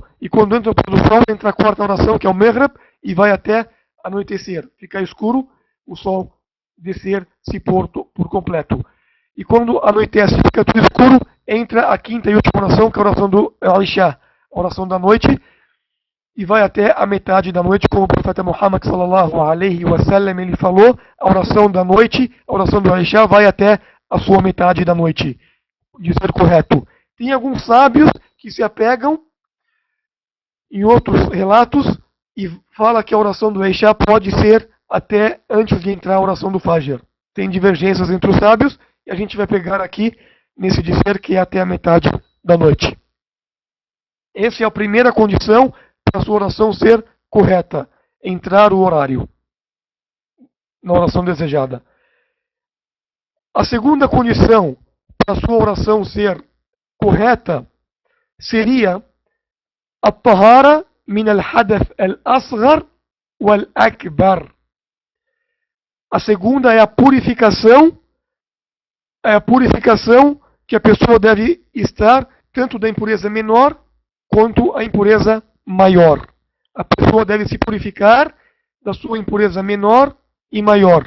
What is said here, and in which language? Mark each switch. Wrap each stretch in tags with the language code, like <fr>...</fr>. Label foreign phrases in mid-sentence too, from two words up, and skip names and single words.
<pt>E quando entra o pôr do sol, entra a quarta oração, que é o Maghrib, e vai até anoitecer. Fica escuro, o sol se pôr por completo. E quando anoitece, fica tudo escuro, entra a quinta e última oração, que é a oração do Al-Isha, a oração da noite, e vai até a metade da noite, como o profeta Muhammad</pt> <ar>صلى الله عليه وسلم</ar> <pt>ele falou, a oração da noite, a oração do Al-Isha vai até a sua metade da noite, de ser correto. Tem alguns sábios que se apegam em outros relatos e fala que a oração do Al-Isha pode ser até antes de entrar a oração do Fajr. Tem divergências entre os sábios e a gente vai pegar aqui nesse dizer que é até a metade da noite. Essa é a primeira condição para a sua oração ser correta, entrar o horário na oração desejada. A segunda condição para a sua oração ser correta seria a</pt> <ar>الطهارة من الحدث الأصغر والأكبر.</ar> <pt>A segunda é a purificação que a pessoa deve estar tanto da impureza menor quanto a impureza maior. A pessoa deve se purificar da sua impureza menor e maior.</pt>